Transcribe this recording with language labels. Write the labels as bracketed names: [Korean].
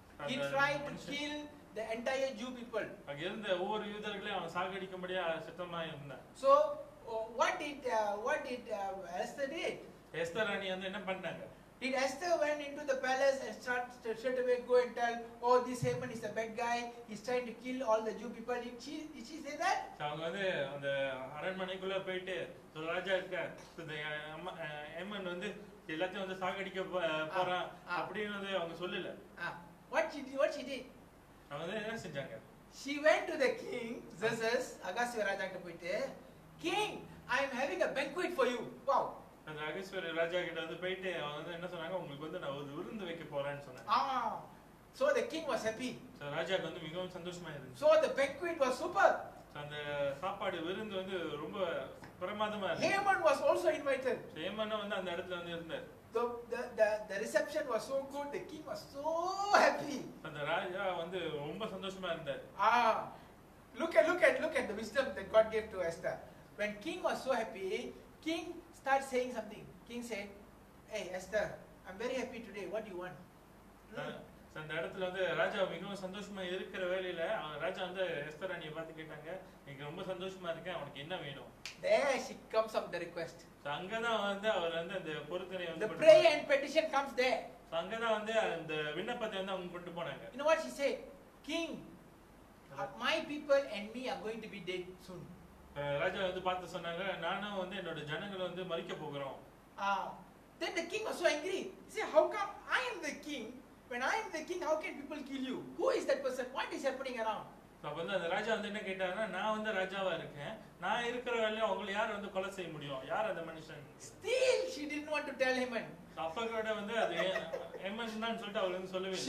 [English] He tried to kill the entire Jew people. [Tamil] அங்க இருந்த ஒவ்வொரு யூதர்களையும் அவன் சாகடிக்கும்படியா சித்தமா இருந்தான். [English] So what did Esther did? [Tamil] Esther ராணி வந்து என்ன பண்ணாங்க? [English] Did Esther went into the palace and straight away go and tell, oh, this Haman is a bad guy, he's trying to kill all the Jew people? Did she say that? [Tamil] அவங்க வந்து அந்த அரண்மனைக்குள்ள போயிட்டு ராஜா இருக்க இந்த ஹேமன் வந்து எல்லாத்தையும் வந்து சாகடிக்க போறான் அப்படின்னு வந்து அவங்க சொல்லல. [English] What she did? [Tamil] அவங்க வந்து என்ன செஞ்சாங்க? [English] She went to the king, Xerxes, [Tamil] அகாஸ்வேரு ராஜா கிட்ட போயிட்டு, [English] King, I am having a banquet for you. Wow. [Tamil] அந்த அகாஸ்வேரு ராஜா கிட்ட வந்து போயிட்டு அவங்க வந்து என்ன சொன்னாங்க, உங்களுக்கு வந்து நான் ஒரு விருந்து வைக்க போறேன்னு சொன்னாங்க. [English] So the king was happy. [Tamil] So ராஜாக்கு வந்து மிகவும் சந்தோஷமா இருந்துச்சு. [English] So the banquet was super. [Tamil] அந்த சாப்பாடு விருந்து வந்து ரொம்ப பிரமாதமா இருந்துச்சு. [English] Haman was also invited. [Tamil] Hemen வந்து அந்த இடத்துல வந்து இருந்தார். [English] The reception was so good, the king was so happy. [Tamil] அந்த ராஜா வந்து ரொம்ப சந்தோஷமா இருந்தார். [English] Look at the wisdom that God gave to Esther. When king was so happy, king started saying something. King said, "Hey Esther, I'm very happy today. What do you want?" [Tamil] அந்த இடத்துல வந்து ராஜா மிகவும் சந்தோஷமா இருக்கிற வேலையில ராஜா வந்து எஸ்தர் ராணியை பார்த்து கேட்டாங்க, எனக்கு ரொம்ப சந்தோஷமா இருக்கேன், அவனுக்கு என்ன வேணும்? [English] There she comes up the request. [Tamil] அங்கதான் வந்து அவர் வந்து அந்த பொருத்தனை வந்து [English] The prayer and petition comes there. [Tamil] அங்கதான் வந்து அந்த விண்ணப்பத்தை வந்து அவங்க கொண்டு போனாங்க. [English] You know what she said? King, my people and me are going to be dead soon. [Tamil] ராஜா வந்து பார்த்து சொன்னாங்க, நானும் வந்து என்னோட ஜனங்களை வந்து மரிக்க போகிறோம். [English] Then the king was so angry. He said, how come I am the king? When I am the king, how can people kill you? Who is that person? What is happening around? [Tamil] அப்ப வந்து அந்த ராஜா வந்து என்ன கேட்டாங்கன்னா, நான் வந்து ராஜாவா இருக்கேன், நான் இருக்கிற வேலையில அவங்களை யார் வந்து கொலை செய்ய முடியும்? யார் அந்த மனுஷன்? [English] Still she didn't want to tell Haman. [Tamil] அப்ப கூட வந்து அது ஹேமன் தான் சொல்லிட்டு அவள் வந்து சொல்லவே இல்லை.